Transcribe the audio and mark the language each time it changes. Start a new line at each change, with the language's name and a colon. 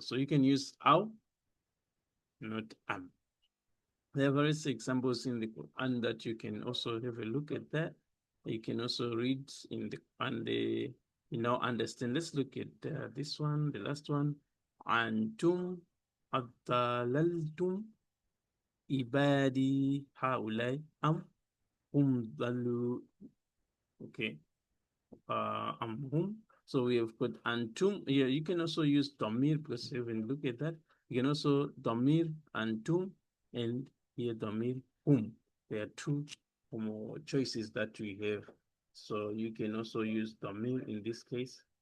English: So you can use aw, not am. There are various examples in the Quran that you can also have a look at that. You can also read in the understand. Let's look at this one, the last one. Antum
Arabic: أضللتم عبادي هؤلاء أم هم ضلوا.
English: Okay. Hum. So we have got antum. Yeah, you can also use domir because if you look at that, you can also domir antum and here domir hum. There are two choices that we have. So you can also use domir in this case.